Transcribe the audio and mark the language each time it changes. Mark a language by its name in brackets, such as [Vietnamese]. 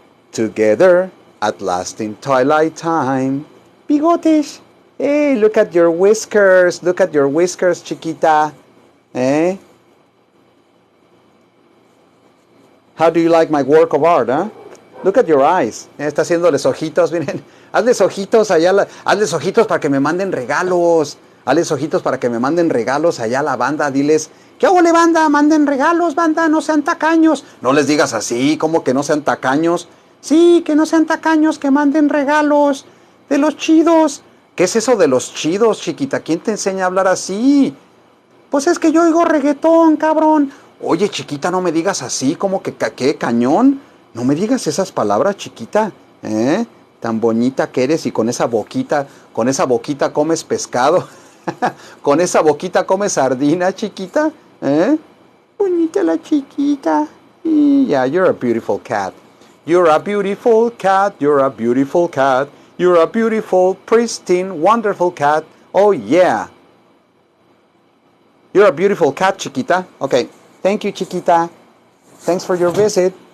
[English] Together at last in twilight time. Bigotes. Hey, look at your whiskers. Look at your whiskers, Chiquita. Eh? How do you like my work of art, huh? Look at your eyes. [Spanish] Está haciéndoles ojitos, miren. Hazles ojitos allá, hazles ojitos para que me manden regalos. Hazles ojitos para que me manden regalos allá a la banda. Diles, ¿qué ole, banda? Manden regalos, banda, no sean tacaños. No les digas así, como que no sean tacaños. Sí, que no sean tacaños, que manden regalos de los chidos. ¿Qué es eso de los chidos, Chiquita? ¿Quién te enseña a hablar así? Pues es que yo oigo reggaetón, cabrón. Oye, Chiquita, no me digas así, como que ¿qué, cañón? No me digas esas palabras, Chiquita, ¿eh? Tan bonita que eres y con esa boquita comes pescado. Con esa boquita comes sardina, Chiquita, ¿eh? Bonita la Chiquita. [English] Yeah, you're a beautiful cat. You're a beautiful cat. You're a beautiful cat. You're a beautiful, pristine, wonderful cat. Oh, yeah. You're a beautiful cat, Chiquita. Okay. Thank you, Chiquita. Thanks for your visit.